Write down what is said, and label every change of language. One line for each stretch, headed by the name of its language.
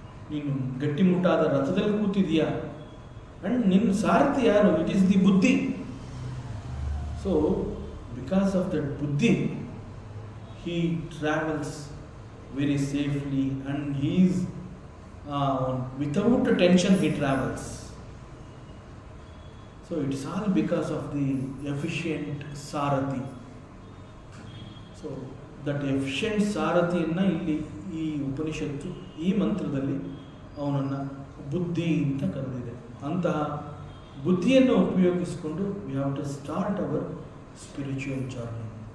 Kannada: ನೀನು ಗಟ್ಟಿಮುಟ್ಟಾದ ರಥದಲ್ಲಿ ಕೂತಿದೀಯಾ ಆ್ಯಂಡ್ ನಿನ್ನ ಸಾರಥಿ ಯಾರು?
English: It is the buddhi. So because of that buddhi he travels very safely and he is without tension he travels. So it is all because of the efficient Sarathi. So that efficient
Kannada: Sarathiಯನ್ನು ಇಲ್ಲಿ ಈ ಉಪನಿಷತ್ತು ಈ ಮಂತ್ರದಲ್ಲಿ ಅವನನ್ನು ಬುದ್ಧಿ ಅಂತ ಕರೆದಿದೆ. ಅಂತಹ ಬುದ್ಧಿಯನ್ನು ಉಪಯೋಗಿಸಿಕೊಂಡು
English: We have to start our spiritual journey.